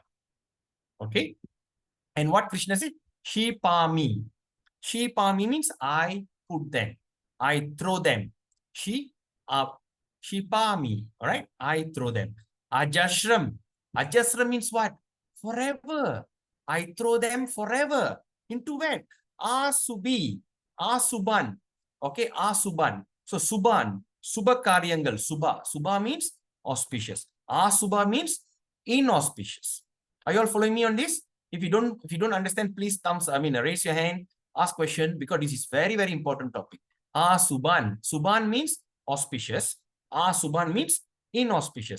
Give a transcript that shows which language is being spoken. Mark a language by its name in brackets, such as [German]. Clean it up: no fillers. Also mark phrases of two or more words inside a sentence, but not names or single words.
[English] Okay. And what Krishna said? Shipami. Shipami means I put them. I throw them. She Shipami. All right. I throw them. Ajashram. Ajashram means what? Forever. I throw them forever. Into when? Asubi. Asuban. Okay. Asuban. So Suban. [Tamil] Subha Karyangal. [English] Subha. Subha means auspicious. Asubha means inauspicious. Are you all following me on this? If you don't understand, please raise your hand, ask question, because this is very, very important topic. Suban. Suban means auspicious. Suban means inauspicious.